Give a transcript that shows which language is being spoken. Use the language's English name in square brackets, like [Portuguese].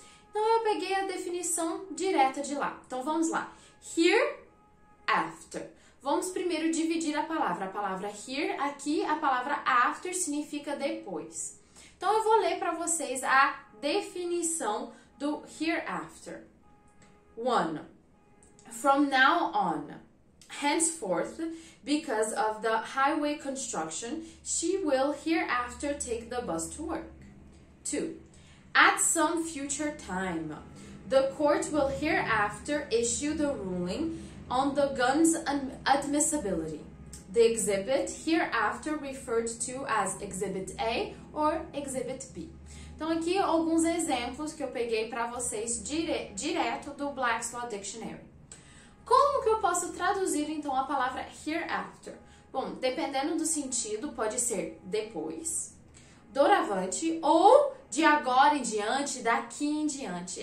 [Portuguese] Então eu peguei a definição direta de lá. Então vamos lá. Hereafter. Vamos primeiro dividir a palavra. A palavra here, aqui a palavra after significa depois. Então eu vou ler para vocês a definição do hereafter. [English] 1. From now on, henceforth, because of the highway construction, she will hereafter take the bus to work. 2. At some future time, the court will hereafter issue the ruling on the gun's admissibility. The exhibit hereafter referred to as Exhibit A or Exhibit B. [Portuguese] Então aqui alguns exemplos que eu peguei para vocês direto do Black's Law Dictionary. Como que eu posso traduzir então a palavra hereafter? Bom, dependendo do sentido, pode ser depois, doravante ou de agora em diante, daqui em diante.